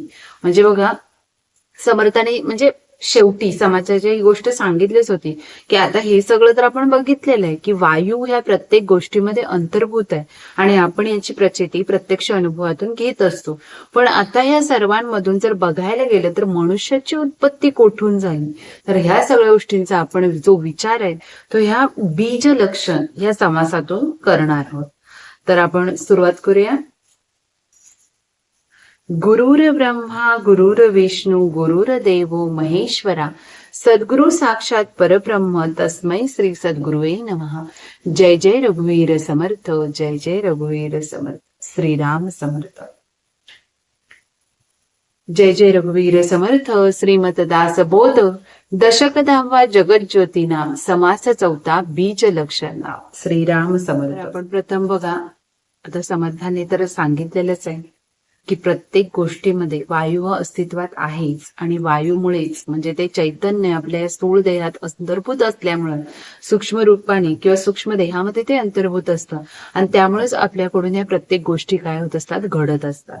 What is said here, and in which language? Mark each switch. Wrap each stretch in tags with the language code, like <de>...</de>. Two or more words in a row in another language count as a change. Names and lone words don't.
<mr>म्हणजे बघा, समर्थाने म्हणजे शेवटी समाजाची ही गोष्ट सांगितलीच होती की आता हे सगळं तर आपण बघितलेलं आहे की वायू ह्या प्रत्येक गोष्टीमध्ये अंतर्भूत आहे आणि आपण याची प्रचिती प्रत्यक्ष अनुभवातून घेत असतो. पण आता या सर्वांमधून जर बघायला गेलं तर मनुष्याची उत्पत्ती कोठून झाली, तर ह्या सगळ्या गोष्टींचा आपण जो विचार आहे तो ह्या बीज लक्षण या समासातून करणार आहोत. तर आपण सुरुवात करूया.</mr> <sa>गुरुर ब्रह्मा गुरुर विष्णू गुरुर देवो महेश्वरा, सद्गुरु साक्षात परब्रह्म तस्मै श्री सद्गुरुवे नमः.</sa> <mr>जय जय रघुवीर समर्थ, जय जय रघुवीर समर्थ, श्रीराम समर्थ. जय जय रघुवीर समर्थ. श्रीमत दासबोध दशक 10वा जगज्योती नाम समास 4था बीज लक्षण नाम श्रीराम समर्थ. आपण प्रथम बघा, आता समर्थांनी तर सांगितलेलंच आहे की प्रत्येक गोष्टीमध्ये वायू अस्तित्वात आहेच आणि वायूमुळेच म्हणजे ते चैतन्य आपल्या स्थूल देहात अंतर्भूत असल्यामुळे सूक्ष्म रूपाने किंवा सूक्ष्म देहामध्ये ते अंतर्भूत असतं आणि त्यामुळेच आपल्याकडून या प्रत्येक गोष्टी काय होत असतात, घडत असतात.</mr>